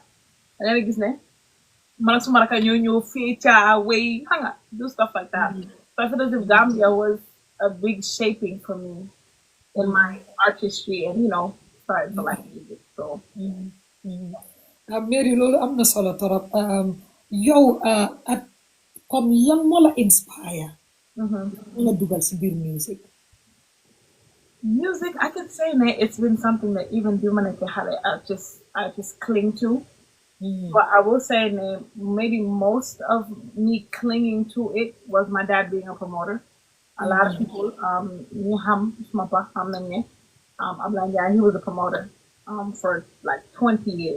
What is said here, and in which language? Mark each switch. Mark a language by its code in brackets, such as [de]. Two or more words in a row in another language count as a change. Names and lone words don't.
[en] And then again, Max Manaka Nyo, Feature, Way, Hanga, do stuff like that. So I feel as if Gambia was a big shaping for me in my artistry and, starting to like music. So [wo] Mary loolu am na solo torop yow at comme lan moo la inspire moo la dugal si biir music. [en] music, I could say that it's been something that even humanity had I just cling to. But I will say that maybe most of me clinging to it was my dad being a promoter. A lot of people, he was a promoter for like 20 years.